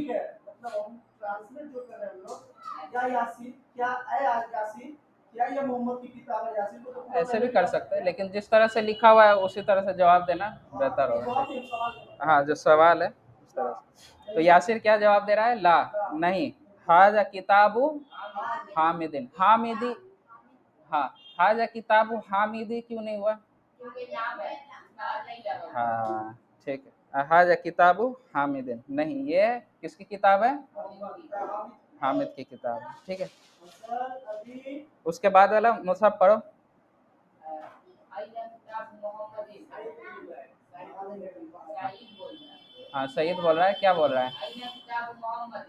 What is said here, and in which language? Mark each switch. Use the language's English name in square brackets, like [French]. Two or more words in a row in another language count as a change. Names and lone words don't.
[Hindi] ठीक है, मतलब हम ट्रांसलेट जो कर रहे हैं हम लोग, या यासीर क्या है, यासीर क्या ये मोहम्मद की किताब है? यासीर को तो पूरा ऐसे पहले भी भी कर ला सकते सकते हैं, हैं। लेकिन जिस तरह से लिखा हुआ है उसी तरह से जवाब देना बेहतर ये होगा, जवाब ठीक नहीं, सवाल है। है। हाँ, जो सवाल है उस तरह से। तो यासिर क्या जवाब दे रहा है? ला, नहीं। [Arabic] هذا كتابُ حامدٍ, [Hindi] हामिदी, हाँ, [Arabic] هذا كتابُ حامدي [Hindi] क्यों नहीं हुआ? हाँ ठीक है, [Arabic] هذا كتابُ حامدٍ, [Hindi] नहीं, ये किसकी किताब है? हामिद की किताब है, ठीक है। सर अभी उसके बाद वाला मुसहफ पढ़ो। हाँ, सईद बोल रहा है, क्या बोल रहा है?